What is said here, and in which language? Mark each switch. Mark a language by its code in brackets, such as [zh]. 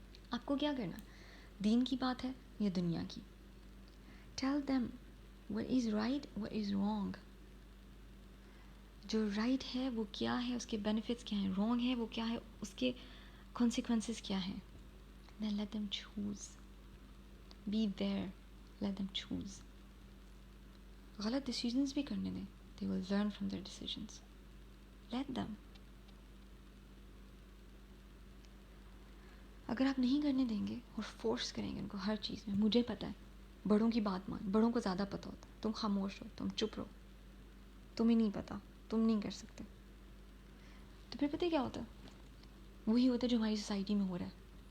[ur] آپ کو کیا کرنا؟ دین کی بات ہے یا دنیا کی؟ [en] Tell them what is right what is wrong. [ur] جو رائٹ ہے وہ کیا ہے، اس کے بینیفٹس کیا ہیں، رانگ ہے وہ کیا ہے، اس کے کانسیکوینسز کیا ہیں. [en] then let them choose. be there, let them choose. [ur] غلط ڈیسیجنز بھی کرنے دیں، [en] they will learn from their decisions. let them. [ur] اگر آپ نہیں کرنے دیں گے اور فورس کریں گے ان کو ہر چیز میں، مجھے پتہ ہے، بڑوں کی بات مان، بڑوں کو زیادہ پتہ ہوتا ہے، تم خاموش ہو، تم چپ رہو. تمہیں نہیں پتہ, تم نہیں کر سکتے. تو پھر پتہ کیا ہوتا ہے, وہی ہوتا ہے جو ہماری سوسائٹی میں ہو رہا ہے.